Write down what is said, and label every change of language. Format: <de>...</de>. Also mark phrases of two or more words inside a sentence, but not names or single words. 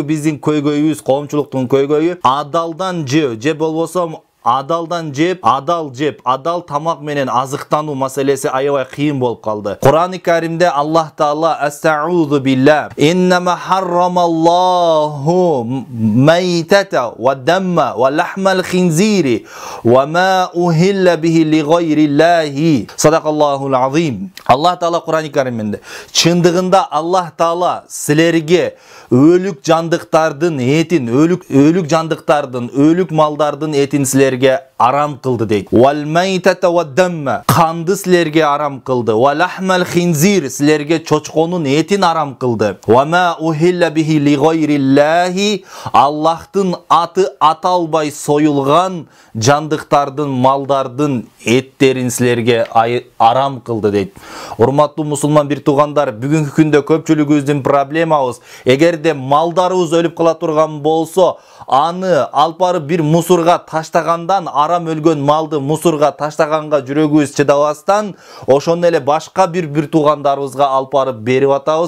<ky>биздин көйгөйүбүз, коомчулуктун көйгөйү адалдан же болбосо адалдан жеп, адал тамак менен азыктануу маселеси аябай кыйын болуп калды. Кур'ан-ы Каримде Аллах Таала</ky> <ar>أستعيذ بالله إنما حرم الله الميتة والدم ولحم الخنزير وما أهل به لغير الله. صدق الله العظيم.</ar> <ky>Аллах Таала Кур'ан-ы Каримде чындыгында Аллах Таала силерге өлүк жандыктардын этин, өлүк жандыктардын, өлүк малдардын этин силерге арам кылды дейт.</ky> <ar>والميتة والدم,</ar> <ky>канды силерге арам кылды.</ky> <ar>ولحم الخنزير,</ar> <ky>силерге чочконун этин арам кылды.</ky> <ar>وما أهل به لغير الله,</ar> <ky>Аллахтын аты аталбай союлган жандыктардын, малдардын эттерин силерге арам кылды дейт. Урматтуу мусулман бир туугандар, бүгүнкү күндө көпчүлүгүбүздүн проблемабыз, эгерде малдарыбыз өлүп кала турган болсо, аны алып барып бир мусорга таштагандан, арам өлгөн малды мусорга таштаганга жүрөгүбүз чыдабастан, ошондо эле башка бир туугандарыбызга алып барып берип атабыз.</ky>